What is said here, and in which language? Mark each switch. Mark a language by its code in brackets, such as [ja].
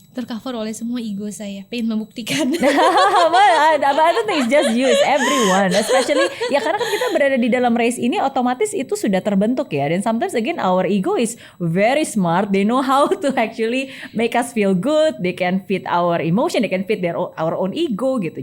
[id] Tercover oleh semua ego saya, pengen membuktikan. [en] I don't think it's just you, it's everyone. [id] Especially ya karena kan kita berada di dalam race ini, otomatis itu sudah terbentuk ya. [en] Dan sometimes again our ego is very smart. They know how to actually make us feel good. They can fit our emotion, they can fit our own ego gitu.